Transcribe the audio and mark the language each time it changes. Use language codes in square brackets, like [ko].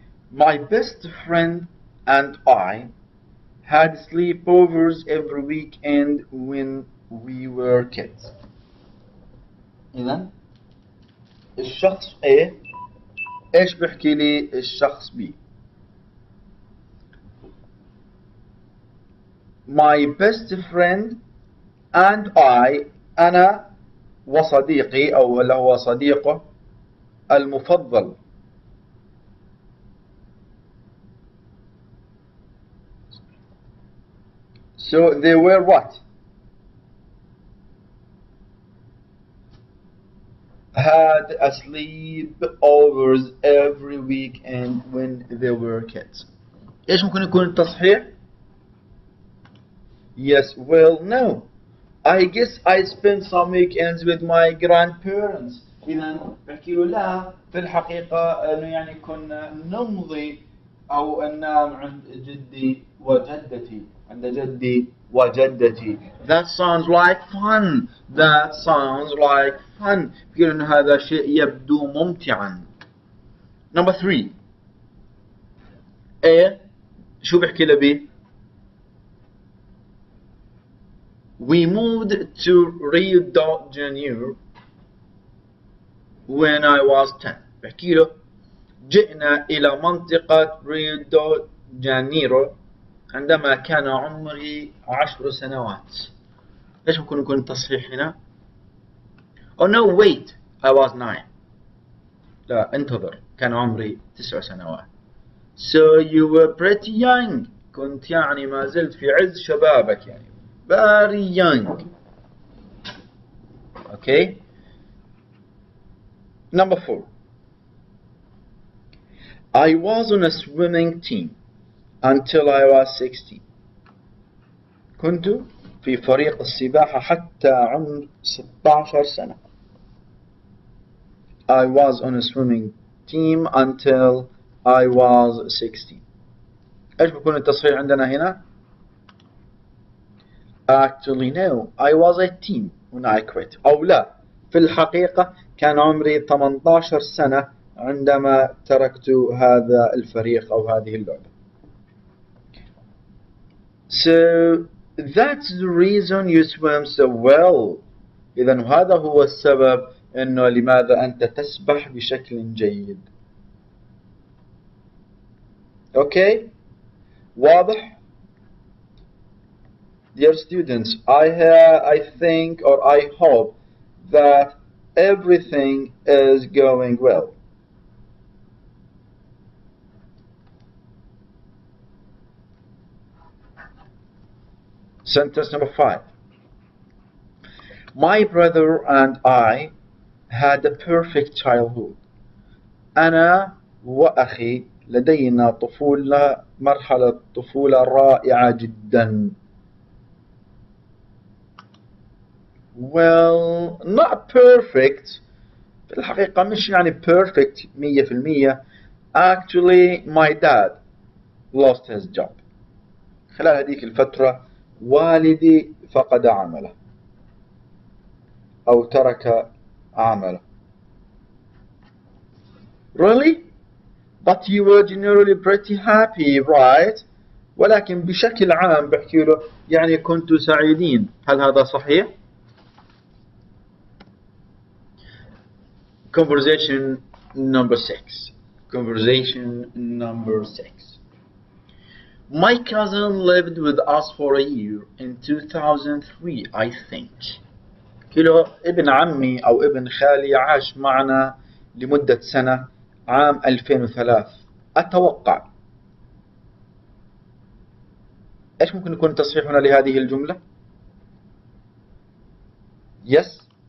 [en] My best friend and I had sleepovers every weekend when we were kids. [ar] إذا الشخص A إيش بيحكي لي الشخص B؟ [en] My best friend and I [ar] أنا وصديقي أو اللي هو صديقه المفضل. [en] So they were what? Had a sleepovers every weekend when they were kids. [ar] إيش ممكن يكون التصحيح؟ [en] Yes, well, no. I guess I spent some weekends with my grandparents. [ar] إذا بحكي له لا، في الحقيقة إنه يعني كنا نمضي أو ننام عند جدي وجدتي، عند جدي وجدتي. [en] That sounds like fun. That sounds like fun. [ar] بيقول إنه هذا شيء يبدو ممتعا. [en] Number 3. A [ar] شو بحكي له [en] B؟ We moved to Rio de Janeiro when I was 10. [ar] بحكي له جئنا إلى منطقة ريو دو جانيرو عندما كان عمري 10 سنوات. إيش ممكن يكون التصحيح هنا؟ [en] Oh no, wait, I was 9. [ar] لا انتظر، كان عمري 9 سنوات. [en] So you were pretty young. [ar] كنت يعني ما زلت في عز شبابك يعني. [en] Very young. Okay. Number 4. I was on a swimming team until I was 16. [ar] كنت في فريق السباحة حتى عمر 16 سنة. [en] I was on a swimming team until I was 16. [ar] إيش بيكون التصحيح عندنا هنا؟ [en] Actually no, I was 18 when I quit. [ar] أو لا، في الحقيقة كان عمري 18 سنة عندما تركت هذا الفريق أو هذه اللعبة. [en] So that's the reason you swim so well. [ar] إذا هذا هو السبب إنه لماذا أنت تسبح بشكل جيد. [en] Okay? [ar] واضح؟ [en] Dear students, I think or I hope that everything is going well. Sentence number 5. My brother and I had a perfect childhood. [ar] أنا وأخي لدينا مرحلة طفولة رائعة جدا. [en] Well, not perfect. [ar] في الحقيقة مش يعني perfect 100%. [en] Actually, my dad lost his job. [ar] خلال هذيك الفترة والدي فقد عمله أو ترك عمله. [en] Really? But you were generally pretty happy, right? [ar] ولكن بشكل عام بحكي له يعني كنتوا سعيدين. هل هذا صحيح؟ [en] Conversation number 6. Conversation number 6. My cousin lived with us for a year in 2003, I think. [ar] كيلو ابن عمي أو ابن خالي عاش معنا لمدة سنة عام 2003 أتوقع. إيش ممكن يكون تصحيحنا لهذه الجملة؟ [en] Yes.